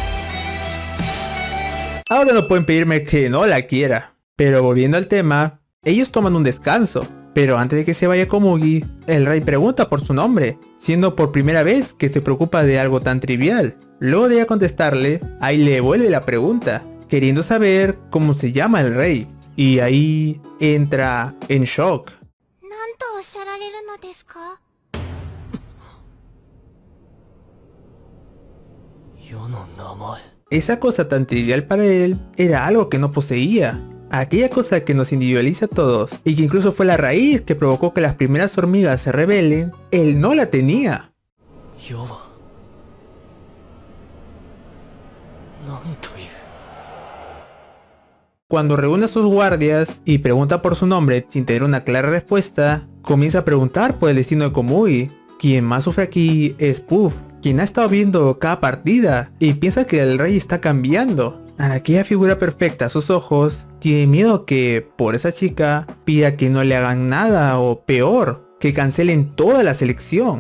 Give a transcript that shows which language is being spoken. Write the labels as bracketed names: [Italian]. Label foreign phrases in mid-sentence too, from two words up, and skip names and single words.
[Spanish] Ahora no pueden pedirme que no la quiera, pero volviendo al tema, ellos toman un descanso, pero antes de que se vaya Komugi, el rey pregunta por su nombre, siendo por primera vez que se preocupa de algo tan trivial. Luego de ella contestarle, ahí le vuelve la pregunta, queriendo saber cómo se llama el rey. Y ahí entra en shock. [Japanese] 何とおっしゃられるのですか？世の名前。 [Spanish] Esa cosa tan trivial para él era algo que no poseía. Aquella cosa que nos individualiza a todos y que incluso fue la raíz que provocó que las primeras hormigas se rebelen, él no la tenía. [Japanese] 世は何という。 [Spanish] Cuando reúne a sus guardias y pregunta por su nombre sin tener una clara respuesta, comienza a preguntar por el destino de Komugi. Quien más sufre aquí es Puff, quien ha estado viendo cada partida y piensa que el rey está cambiando. Aquella figura perfecta a sus ojos tiene miedo que, por esa chica, pida que no le hagan nada o peor, que cancelen toda la selección.